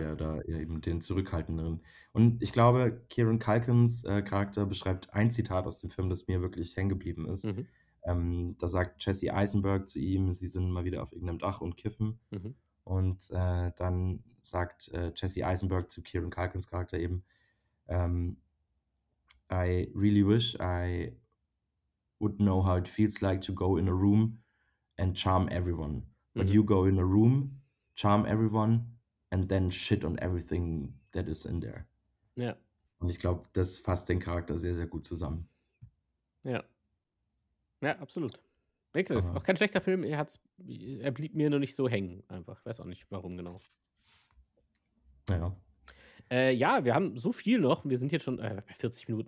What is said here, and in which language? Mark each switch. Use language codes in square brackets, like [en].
[de] der da eben den Zurückhaltenderen. Und ich glaube, Kieran Culkins Charakter beschreibt ein Zitat aus dem Film, das mir wirklich hängen geblieben ist. Da sagt Jesse Eisenberg zu ihm, sie sind mal wieder auf irgendeinem Dach und kiffen. Und dann sagt Jesse Eisenberg zu Kieran Culkins Charakter eben, [en] I really wish I would know how it feels like to go in a room and charm everyone. But you go in a room, charm everyone and then shit on everything that is in there. [de] Ja. Und ich glaube, das fasst den Charakter sehr, sehr gut zusammen. Ja. Ja, absolut. Wix ist auch kein schlechter Film. Er blieb mir nur nicht so hängen. Einfach. Weiß auch nicht, warum genau. Naja. Ja, wir haben so viel noch. Wir sind jetzt schon bei 40 Minuten.